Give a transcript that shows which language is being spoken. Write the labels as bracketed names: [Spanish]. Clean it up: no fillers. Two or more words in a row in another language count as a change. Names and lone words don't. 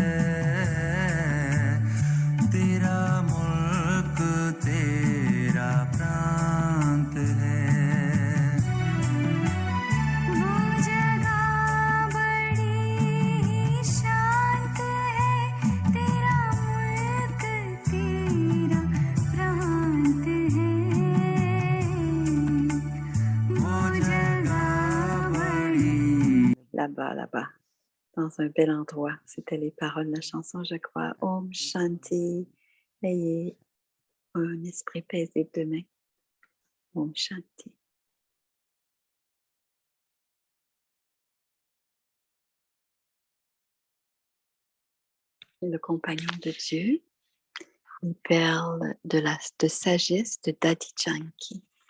[Hindi] तेरा मुल्क तेरा प्रांत है वो जगह बड़ी ही शांत है तेरा मुल्क तेरा प्रांत है वो जगह बड़ी [French] Là-bas, là-bas, dans un bel endroit. C'était les paroles de la chanson, je crois. [Hindi] Om Shanti. [French] Ayez un esprit paisible demain. [Hindi] Om Shanti. [French] Le compagnon de Dieu, les perles de sagesse de Daddy Janki.